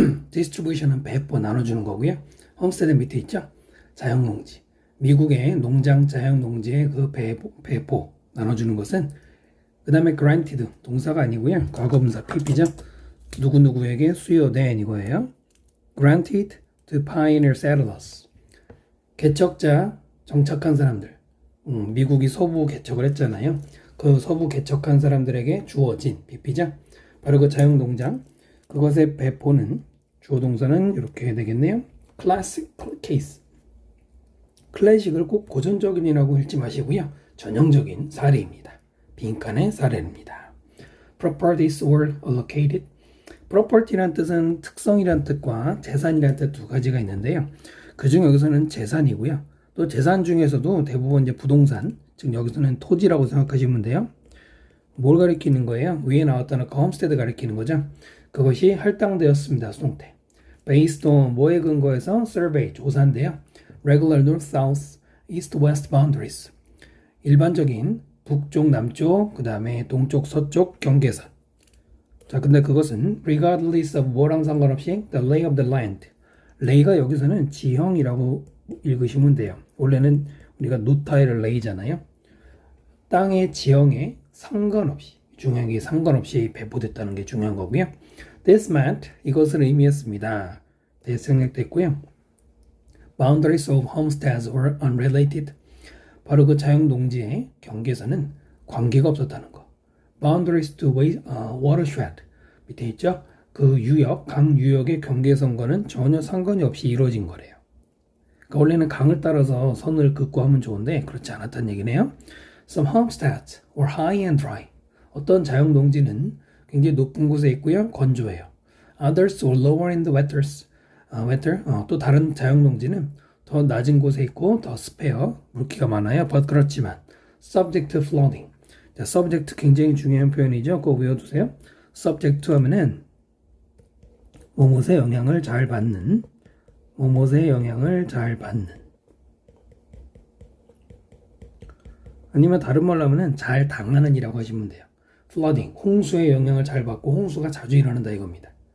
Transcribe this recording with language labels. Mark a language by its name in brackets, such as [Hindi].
[Korean] distribution은 배포 나눠주는 거고요. homestead 밑에 있죠? 자영농지. 미국의 농장 자영농지의 그 배포 나눠주는 것은 그 다음에 granted 동사가 아니고요. 과거분사 PP죠. 누구누구에게 수여된 이거예요. [English] granted to pioneer settlers. [Korean] 개척자, 정착한 사람들. 미국이 서부 개척을 했잖아요. 그 서부 개척한 사람들에게 주어진 PP죠. 바로 그 자영농장. 그것의 배포는 주어 동사는 이렇게 되겠네요. [English] classic case. [Korean] 클래식을 꼭 고전적인이라고 읽지 마시고요. 전형적인 사례입니다. 빈칸의 사례입니다. [English] Properties were allocated. [Korean] Property란 뜻은 특성이란 뜻과 재산이란 뜻 두 가지가 있는데요. 그중 여기서는 재산이고요. 또 재산 중에서도 대부분 이제 부동산, 즉 여기서는 토지라고 생각하시면 돼요. 뭘 가리키는 거예요? 위에 나왔다는 홈스테드 가리키는 거죠. 그것이 할당되었습니다. 수동태. [English] Based on [Korean] 뭐에 근거해서 survey, 조사인데요. [English] Regular north-south, east-west boundaries. [Korean] 일반적인 북쪽, 남쪽, 그 다음에 동쪽, 서쪽 경계선. 자, 근데 그것은 [English] regardless of [Korean] 뭐랑 상관없이 [English] the lay of the land. [Korean] lay가 여기서는 지형이라고 읽으시면 돼요. 원래는 우리가 노타일을 lay잖아요. 땅의 지형에 상관없이, 중요한 게 상관없이 배포됐다는 게 중요한 거고요. [English] This meant, [Korean] 이것을 의미했습니다. 대생략됐고요. [English] Boundaries of homesteads were unrelated. [Korean] 바로 그 자영농지의 경계선은 관계가 없었다는 거. [English] Boundaries to watershed. [Korean] 밑에 있죠? 그 유역, 강 유역의 경계선과는 전혀 상관이 없이 이루어진 거래요. 그러니까 원래는 강을 따라서 선을 긋고 하면 좋은데 그렇지 않았다는 얘기네요. [English] Some homesteads were high and dry. [Korean] 어떤 자영농지는 굉장히 높은 곳에 있고요. 건조해요. [English] Others were lower in the wetter. [Korean] 또 다른 자영농지는 더 낮은 곳에 있고 더 습해요. 물기가 많아요. [English] But [Korean] 그렇지만 [English] subject to flooding. [Korean] 자, subject 굉장히 중요한 표현이죠. 꼭 외워두세요. subject to 하면은 뭐뭇의 영향을 잘 받는, 뭐뭇의 영향을 잘 받는. 아니면 다른 말로 하면은 잘 당하는 이라고 하시면 돼요. flooding, 홍수의 영향을 잘 받고 홍수가 자주 일어난다 이겁니다.